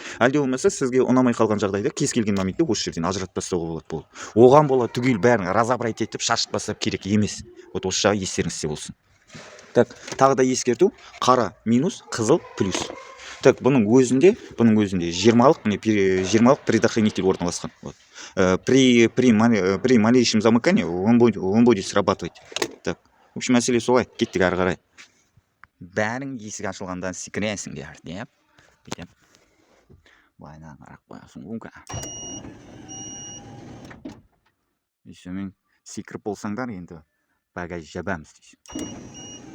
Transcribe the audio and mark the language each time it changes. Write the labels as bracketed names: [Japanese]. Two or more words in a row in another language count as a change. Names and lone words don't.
[Kazakh] Әлде болмаса сізге ұнамай қалған жағдайда кез келген моментте осы жерден ажыратып тастауға болады. Оған бола түгел бәрін разобрать етіп шашып тастап керек емес. Вот осы жағы естеріңізде болсын. Так, тағы да ескерту, қара минус, қызыл плюс. Так, бұның өзінде 20-алық предохранитель орналасқан. [Russian] При малейшем замыкании он будет срабатывать. Так, в общем, [Kazakh] мәселе солай, кеттік ары қарай. Бәрің есік ашылғандан секіресіңдер, деп. Бүйтіп. Байдан қарап қоясың, ұнға. Сонымен секіріп болсаңдар, енді багаж жабамыз дейсің.